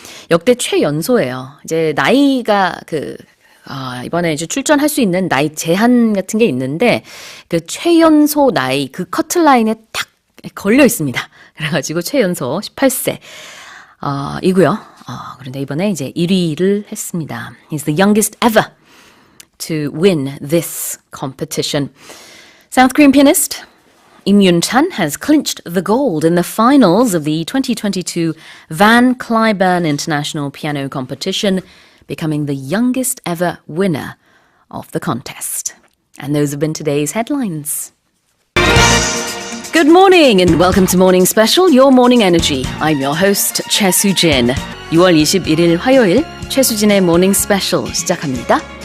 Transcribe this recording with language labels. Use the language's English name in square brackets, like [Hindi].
[Korean] 역대 최연소예요. 이제 나이가 이번에 이제 출전할 수 있는 나이 제한 같은 게 있는데 그 최연소 나이 그 커트라인에 딱 걸려 있습니다. 그래가지고 최연소 18세 이고요. 그런데 이번에 이제 1위를 했습니다. [English] He's the youngest ever to win this competition. South Korean pianist Im Yoon-chan has clinched the gold in the finals of the 2022 Van Cliburn International Piano Competition, becoming the youngest ever winner of the contest. And those have been today's headlines. Good morning and welcome to Morning Special, Your Morning Energy. I'm your host, 최수진. [Korean] 6월 21일 화요일 최수진의 Morning Special 시작합니다.